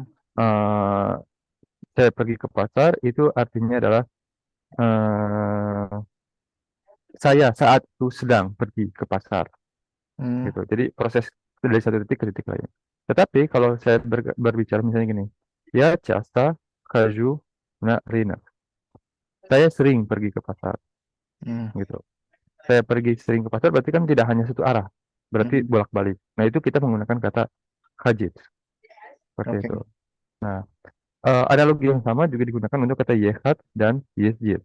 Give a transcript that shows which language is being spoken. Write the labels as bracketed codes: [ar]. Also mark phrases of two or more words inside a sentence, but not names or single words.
[id] Eh, saya pergi ke pasar itu artinya adalah eh, saya saat itu sedang pergi ke pasar. hmm, Gitu. Jadi proses dari satu titik ke titik lain. Tetapi kalau saya berbicara misalnya gini, ya [ru] часто хожу на рынок. [id] Saya sering pergi ke pasar, hmm, gitu. Saya pergi sering ke pasar berarti kan tidak hanya satu arah, berarti hmm. bolak-balik. Nah itu kita menggunakan kata hajit, seperti Oke. itu. Nah analogi yang sama juga digunakan untuk kata yehat dan yesjit.